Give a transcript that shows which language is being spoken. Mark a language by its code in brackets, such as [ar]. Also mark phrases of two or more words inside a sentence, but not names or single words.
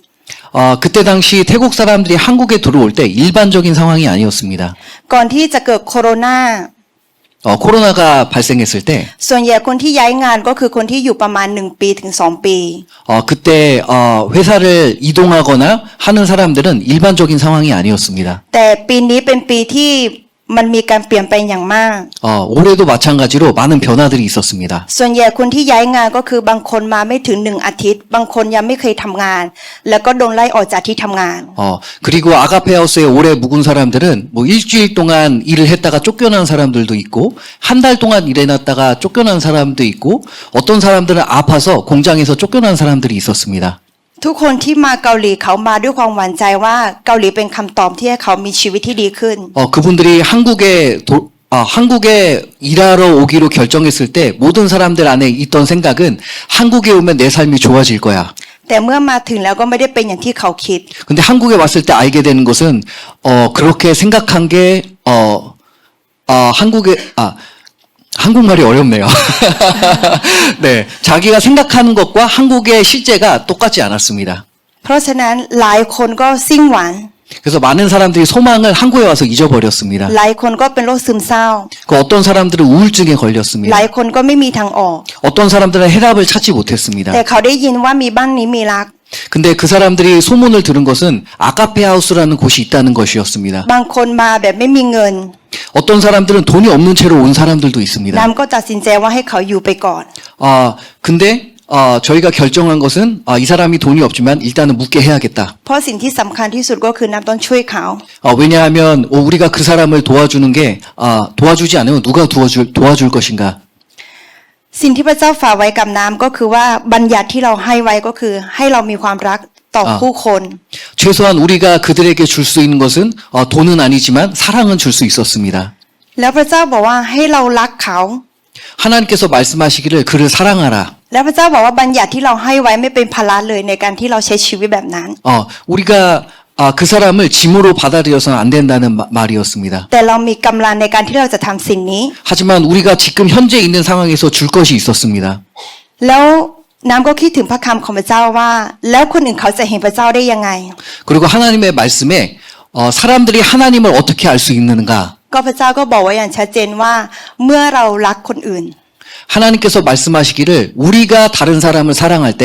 [ko] 그때 당시 태국 사람들이 한국에 들어올 때 일반적인 상황이 아니었습니다. [th] ก่อนที่จะเกิดโควิด [ko] 코로나가 발생했을 때 [th] ส่วนใหญ่คนที่ย้ายงานก็คือคนที่อยู่ประมาณ1 ปีถึง 2 ปี [ko] 그때 회사를 이동하거나 하는 사람들은 일반적인 상황이 아니었습니다. [th] แต่ปีนี้เป็นปีที่มันมีการเปลี่ยนแปลงอย่างมาก [ko] 올해도 마찬가지로 많은 변화들이 있었습니다. [th] ส่วนใหญ่คนที่ย้ายงานก็คือบางคนมาไม่ถึง1 อาทิตย์ บางคนยังไม่เคยทำงาน แล้วก็โดนไล่ออกจากที่ทำงาน [ko] 그리고 아가페하우스에 오래 묵은 사람들은 뭐 일주일 동안 일을 했다가 쫓겨난 사람들도 있고 한 달 동안 일해놨다가 쫓겨난 사람도 있고 어떤 사람들은 아파서 공장에서 쫓겨난 사람들이 있었습니다. [th] ทุกคนที่มาเกาหลีเขามาด้วยความหวังใจว่าเกาหลีเป็นคำตอบที่ให้เขามีชีวิตที่ดีขึ้น [ko] 그분들이 한국에 일하러 오기로 결정했을 때 모든 사람들 안에 있던 생각은 한국에 오면 내 삶이 좋아질 거야. [th] แต่เมื่อมาถึงแล้วก็ไม่ได้เป็นอย่างที่เขาคิด [ko] 근데 한국에 왔을 때 알게 되는 것은 그렇게 생각한 게 한국말이 어렵네요. 네, 자기가 생각하는 것과 한국의 실제가 똑같지 않았습니다. [th] เพราะฉะนั้นหลายคนก็สิ้นหวัง [ko] 그래서 많은 사람들이 소망을 한국에 와서 잊어버렸습니다. [th] หลายคนก็เป็นโรคซึมเศร้า [ko] 그 어떤 사람들은 우울증에 [th] หลาย [ko] 걸렸습니다. [th] คนก็ไม่มีทางออก [ko] 어떤 사람들은 해답을 찾지 못했습니다. [th] แต่เขาได้ยินว่ามีบ้านนี้มีรัก [ko] 근데 그 사람들이 소문을 들은 것은 아가페하우스라는 곳이 있다는 것이었습니다. [th] บางคนมาแบบไม่มีเงิน [ko] 어떤 사람들은 돈이 없는 채로 온 사람들도 있습니다. [th] น้ำก็ตัดสินใจว่าให้เขาอยู่ไปก่อน [ko] 근데 저희가 결정한 것은 이 사람이 돈이 없지만 일단은 묵게 해야겠다. [th] เพราะสิ่งที่สำคัญที่สุดก็คือน้ำต้องช่วยเขา [ko] 왜냐하면 우리가 그 사람을 도와주는 게 도와주지 않으면 누가 도와줄 것인가. [th] สิ่งที่พระเจ้าฝากไว้กับน้ำก็คือว่าบัญญัติที่เราให้ไว้ก็คือให้เรามีความรักต่อผู้คน [ko] 최소한 우리가 그들에게 줄 수 있는 것은 돈은 아니지만 사랑은 줄 수 있었습니다. [th] แล้วพระเจ้าบอกว่าให้เรารักเขา [ko] 하나님께서 말씀하시기를 그를 사랑하라. [th] แล้วพระเจ้าบอกว่าบัญญัติที่เราให้ไว้ไม่เป็นภาระเลยในการที่เราใช้ชีวิตแบบนั้น [ko] 우리가 그 사람을 짐으로 받아들여서는 안 된다는 말이었습니다. [th] แต่เรามีกำลังในการที่เราจะทำสิ่งนี้ [ko] 하지만 우리가 지금 현재 있는 상황에서 줄 것이 있었습니다. [th] แล้วน้ำก็คิดถึงพระคำของพระเจ้าว่า แล้วคนอื่นเขาจะเห็นพระเจ้าได้ยังไง [ko] 그리고 하나님의 말씀에 사람들이 하나님을 어떻게 알 수 있는가? [th] ก็พระเจ้าก็บอกไว้อย่างชัดเจนว่าเมื่อเรารักคนอื่น [ko] 하나님께서 말씀하시기를 우리가 다른 사람을 사랑할 때